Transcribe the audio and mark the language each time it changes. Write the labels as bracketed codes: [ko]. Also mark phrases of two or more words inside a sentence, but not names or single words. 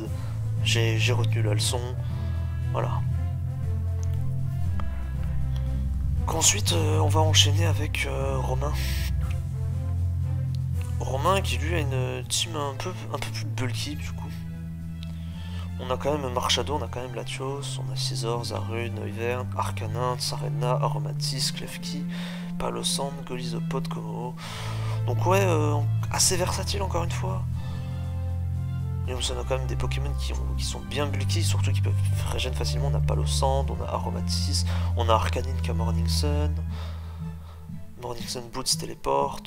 [fr] J'ai retenu la leçon. Voilà. Ensuite, on va enchaîner avec Romain. Romain qui lui a une team un peu plus bulky du coup. On a quand même Marchado, on a quand même Latios, on a Scizor, Zaru, Noivern, Arcanin, Tsarena, Aromatis, Klefki, Palossand, Golisopod, Komo. Donc ouais, assez versatile encore une fois. Et on a quand même des Pokémon qui sont bien bulky, surtout qui peuvent régénérer facilement. On a Palossand, on a Aromatis, on a Arcanine qui a Morning Sun. Morning Sun Boots téléporte.